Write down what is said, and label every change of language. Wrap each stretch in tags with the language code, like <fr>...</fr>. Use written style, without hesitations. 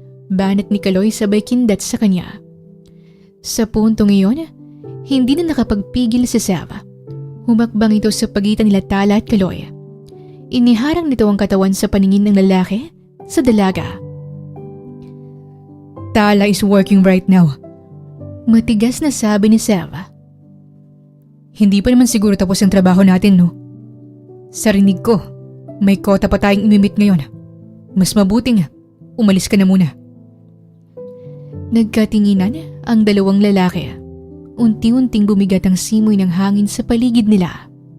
<tl>Banat ni Kaloy sabay kindat sa kanya. Sa puntong iyon, hindi na nakapagpigil si Sev. Humakbang ito sa pagitan nila Tala at Kaloy. Iniharang nito ang katawan sa paningin ng lalaki sa dalaga.</tl> <en>Tala is working right now.</en> <tl>Matigas na sabi ni Sev. Hindi pa naman siguro tapos ang trabaho natin, no? Sa rinig ko, may kota pa tayong imimit ngayon. Mas mabuting umalis ka na muna. Nagkatinginan ang dalawang lalaki. Unti-unting bumigat ang simoy ng hangin sa paligid nila.</tl>